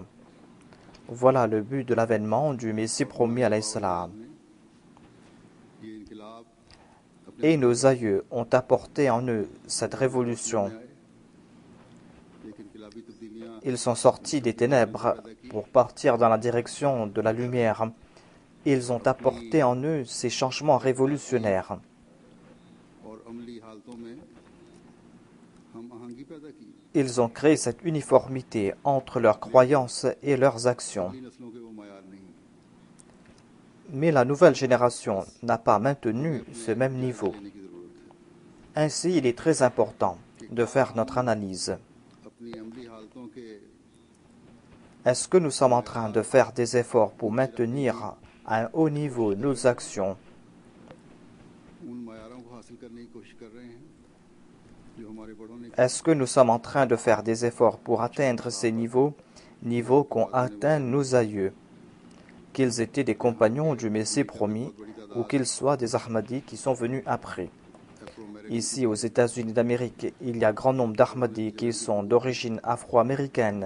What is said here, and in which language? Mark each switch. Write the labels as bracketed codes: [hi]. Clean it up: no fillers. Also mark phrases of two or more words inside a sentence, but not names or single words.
[fr] Voilà le but de l'avènement du Messie promis [ar] عليه السلام. [ur] یہ انقلاب [fr] Et nos aïeux ont apporté en eux cette révolution. [ur] ایک انقلابی تبدیلیاں [fr] Ils sont sortis des ténèbres pour partir dans la direction de la lumière. Ils ont apporté en eux ces changements révolutionnaires. [ur] اور عملی حالتوں میں ہم آہنگی پیدا کی [fr] Ils ont créé cette uniformité entre leurs croyances et leurs actions. [ur] اگلی نسلوں کے وہ معیار نہیں [fr] Mais la nouvelle génération n'a pas maintenu ce même niveau. [ur] لینے کی ضرورت ہے [fr] Ainsi, il est très important de faire notre analyse. [ur] اپنی عملی حالتوں کے [fr] Est-ce que nous sommes en train de faire des efforts pour maintenir à un haut niveau nos actions? [ur] ان معیاروں کو حاصل کرنے کی کوشش کر رہے ہیں جو ہمارے بڑوں نے [fr] Est-ce que nous sommes en train de faire des efforts pour atteindre ces niveaux qu'ont atteints nos aïeux, qu'ils étaient des compagnons du Messie promis ou qu'ils soient des Ahmadis qui sont venus après? Ici, aux États-Unis d'Amérique, il y a grand nombre d'Ahmadis qui sont d'origine afro-américaine.